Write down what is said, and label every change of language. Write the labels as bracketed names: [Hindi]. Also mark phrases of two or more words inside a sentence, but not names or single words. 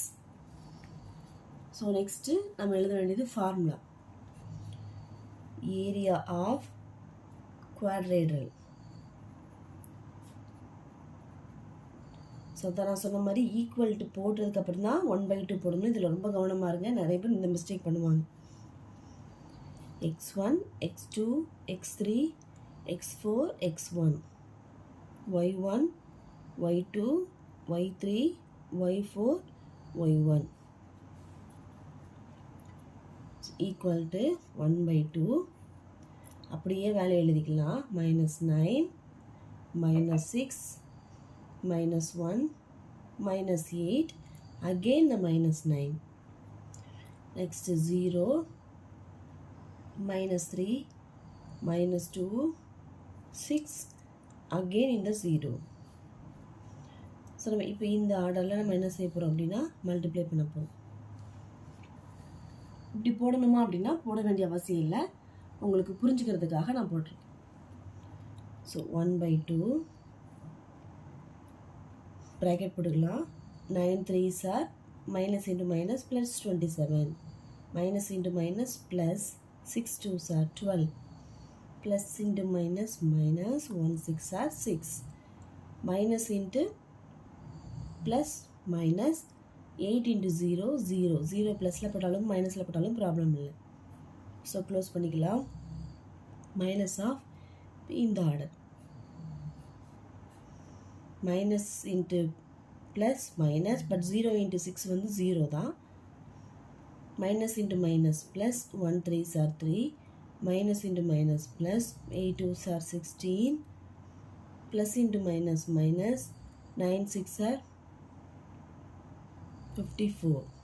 [Tamil] ஸோ நெக்ஸ்ட்டு நம்ம எழுத வேண்டியது ஃபார்முலா. [English] area of quadrilateral. [Tamil] ஸோ அதான் நான் சொன்ன மாதிரி [English] equal to [Tamil] போட்டதுக்கப்புறம் தான் 1/2 போடணும். இதில் ரொம்ப கவனமாக இருங்க, நிறைய பேர் இந்த மிஸ்டேக் பண்ணுவாங்க. [English] x1, x2, x3, x4, x1, y1, y2, y3, y4, y1 equal to 1/2. [Tamil] அப்படியே வேல்யூ எழுதிக்கலாம். -9, -6, -1, -8, [English] again the -9. Next 0, -3, -2, 6, again in the 0. [Tamil] ஸோ நம்ம இப்போ இந்த ஆர்டரில் நம்ம என்ன செய்ய போகிறோம் அப்படின்னா மல்டிப்ளை பண்ண போகிறோம். இப்படி போடணுமா அப்படின்னா போட வேண்டிய அவசியம் இல்லை, உங்களுக்கு புரிஞ்சுக்கிறதுக்காக நான் போட்டிருக்கேன். ஸோ 1/2 ப்ராக்கெட் போட்டுக்கலாம். [English] 9 3s are minus into minus plus 27, minus into minus plus 6 2s are 12, plus into minus minus 1 6 are 6, minus into plus minus 8 into 0 0, [Tamil] 0 ப்ளஸில் போட்டாலும் மைனஸில் போட்டாலும் ப்ராப்ளம் இல்லை. ஸோ க்ளோஸ் பண்ணிக்கலாம். [English] minus of இந்த order minus into plus minus, but 0 into 6 வந்து 0 தான். minus into minus plus 1 3s are 3, minus into minus plus 8 2s are 16, plus into minus minus 9 6 are 54.